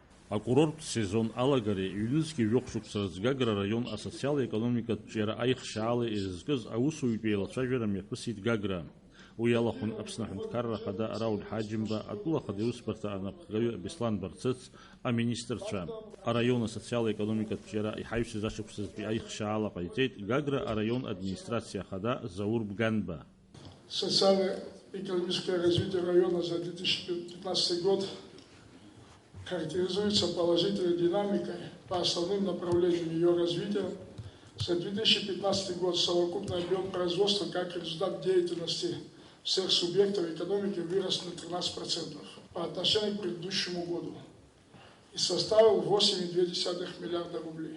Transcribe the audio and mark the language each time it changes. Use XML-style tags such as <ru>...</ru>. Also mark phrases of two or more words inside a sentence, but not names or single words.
<ab>Акурорт сезон алагари июньский вёхшуксараз Гагра район асоциал-экономикатә ҿиара аихшьаала изызкыз аусуҩтәи еилацәажәара мҩаԥысит Гагра. Уи алахәын Аԥсны Аҳәынҭқарра Ахада Рауль Ҳаџьымба, Атәылахада аиусбарҭа анапхгаҩы Беслан Барцыц, аминистрцәа. Араион асоциал-экономикатә ҿиара иҳаҩсыз ашықәсазтәи аихшьаала ҟаиҵеит Гагра араион администрациа ахада Заур Бганба.</ab> <ru>Социально-экономическое развитие района за 2015 год характеризуется положительной динамикой по основным направлениям ее развития. За 2015 год совокупный объем производства как результат деятельности всех субъектов экономики вырос на 13% по отношению к предыдущему году и составил 8,2 миллиарда рублей.</ru>